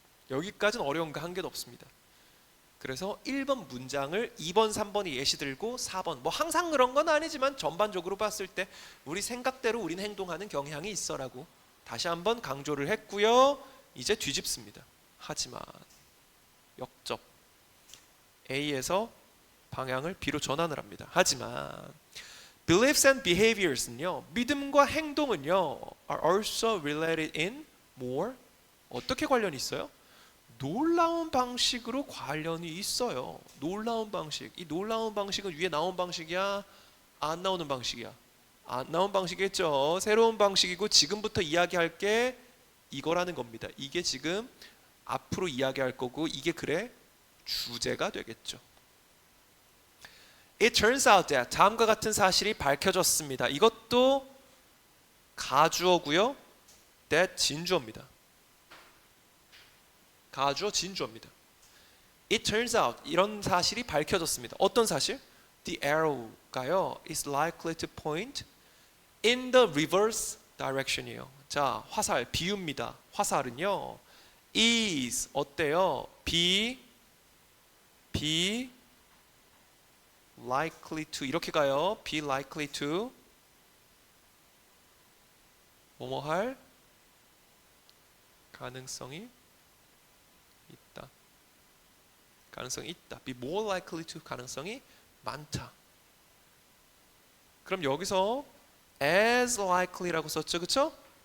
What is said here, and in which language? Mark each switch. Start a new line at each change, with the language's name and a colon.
Korean: 여기까지는 어려운 거 한 개도 없습니다. 그래서 1번 문장을 2번, 3번이 예시 들고 4번, 뭐 항상 그런 건 아니지만 전반적으로 봤을 때 우리 생각대로 우린 행동하는 경향이 있어라고 다시 한번 강조를 했고요. 이제 뒤집습니다. 하지만 역접 A에서 방향을 B로 전환을 합니다.
English: 하지만 beliefs and behaviors는요,
Korean: 믿음과 행동은요,
English: are also related in more.
Korean: 어떻게 관련이 있어요? 놀라운 방식으로 관련이 있어요. 놀라운 방식. 이 놀라운 방식은 위에 나온 방식이야? 안 나오는 방식이야? 안 나온 방식이겠죠. 새로운 방식이고 지금부터 이야기할 게 이거라는 겁니다. 이게 지금 앞으로 이야기할 거고 이게 그래 주제가 되겠죠.
English: It turns out that
Korean: 다음과 같은 사실이 밝혀졌습니다. 이것도 가주어고요. that 진주어입니다. 가주어 진주어입니다.
English: It turns out,
Korean: 이런 사실이 밝혀졌습니다. 어떤 사실?
English: The arrow가요 is likely to point in the reverse direction이에요.
Korean: 자, 화살 비유입니다. 화살은요 is 어때요?
English: be likely to 이렇게 가요. be likely to
Korean: 뭐뭐 할 가능성이 있다. 가능성이 있다.
English: be more likely to 가능성이 많다.
Korean: 그럼 여기서 as likely라고 썼죠, 그렇죠?